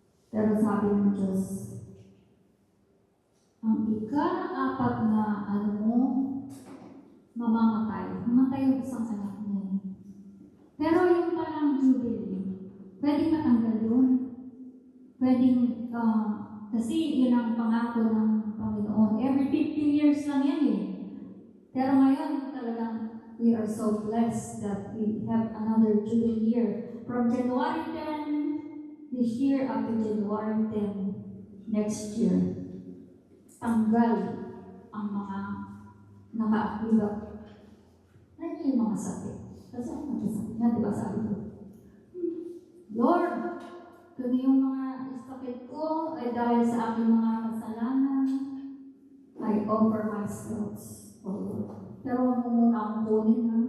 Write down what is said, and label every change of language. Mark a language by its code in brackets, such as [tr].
[tl] Pero sabi ng Diyos, ang ika-4 na mamatay yung isang anak niya. Pero yung palang Jubilee, pwedeng matanggal yun. Pwedeng, kasi yun ang pangako ng Panginoon. [en] Every 50 years [tl] lang yan Pero ngayon talagang [en] we are so blessed that we have another Jubilee year. From January 10 this year up to January 10 next year. [tl] Tanggal ang mga nakaakibat. Nandiyan yung mga sakit. Kasi ako nagkasakit. Yan, diba sabi ko? Lord, kung yung mga sakit ko ay dahil sa aking mga kasalanan, [en] I offer myself. [tl] Pero huwag mo muna akong kunin,